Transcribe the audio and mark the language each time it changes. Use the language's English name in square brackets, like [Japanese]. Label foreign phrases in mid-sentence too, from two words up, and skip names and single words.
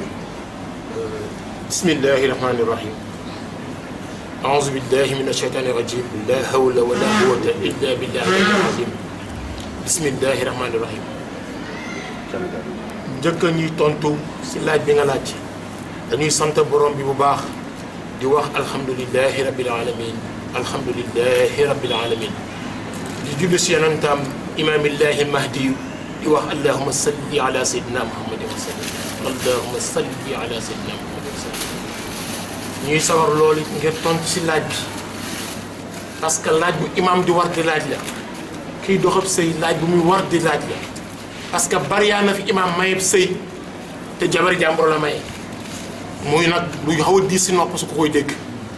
[Arabic] بسم الله الرحمن الرحيم أعوذ بالله من الشيطان الرجيم لا حول ولا قوة إلا بالله العظيم بسم الله الرحمن الرحيم [Wolof] njëkk a ñuy tontu si laaj bi nga laaj dañuy sant borom bi bu baax di wax [Arabic] الحمد لله رب العالمين الحمد لله رب العالمين [Wolof] di julli si yonentam imaamillahi mahdi di wax allahumma [Arabic] صل على سيدنا محمد وسلم اللهم صل على سيدنا محمد وسلم [Wolof] ñuy sawar loolu ngir tontu si laaj bi [French] parce que [Wolof] laaj bu imam di war di laaj la kiy doxab sëy laaj bu muy war di laaj la [French] parce que [Wolof] bariyaa na fi imam mayeb sëy te jabar jàmbur la maye muy nag luy xaw a diis si nopp su ko koy dégg